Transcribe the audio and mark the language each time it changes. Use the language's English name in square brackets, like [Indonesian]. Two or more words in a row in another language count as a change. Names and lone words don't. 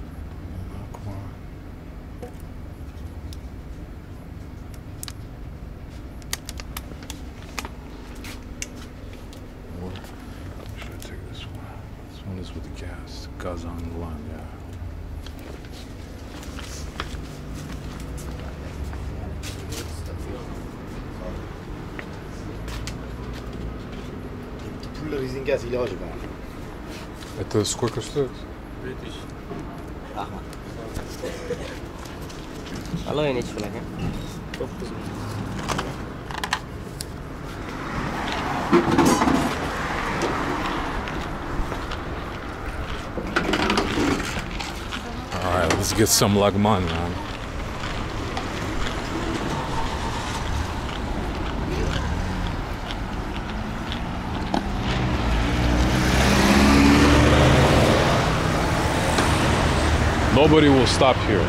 [English] Or should I take this one? This one is with the gas. Gazan, yeah. [Russian] Резинка или Это сколько стоит? 2000. [Uzbek] Rahmat. Alo nechi pul aka? 9 ming. [English] All right, let's get some Lagman, man. Nobody will stop here.